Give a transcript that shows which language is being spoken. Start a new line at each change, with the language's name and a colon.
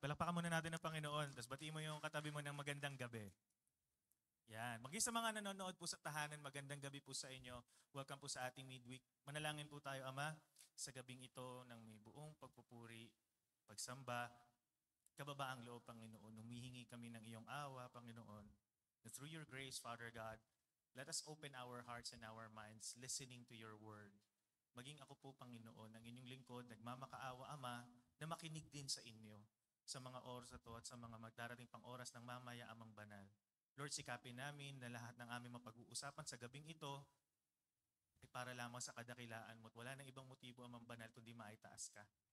Filipino: Palakpakan muna natin ang Panginoon. Tapos batiin mo yung katabi mo ng magandang gabi. Yan. Maging sa mga nanonood po sa tahanan, magandang gabi po sa inyo. Welcome po sa ating midweek. Manalangin po tayo, Ama, sa gabing ito ng may buong pagpupuri, pagsamba, kababaang loob, Panginoon. Humihingi kami ng iyong awa, Panginoon.
English: That through your grace, Father God, let us open our hearts and our minds listening to your word.
Filipino: Maging ako po, Panginoon, ang inyong lingkod, nagmamakaawa, Ama, na makinig din sa inyo sa mga oras na to at sa mga magdarating pang oras ng mamaya, Amang Banal. Lord, sikapin namin na lahat ng aming mapag-uusapan sa gabing ito ay para lamang sa kadakilaan mo at wala nang ibang motibo, Amang Banal, kundi maitaas ka.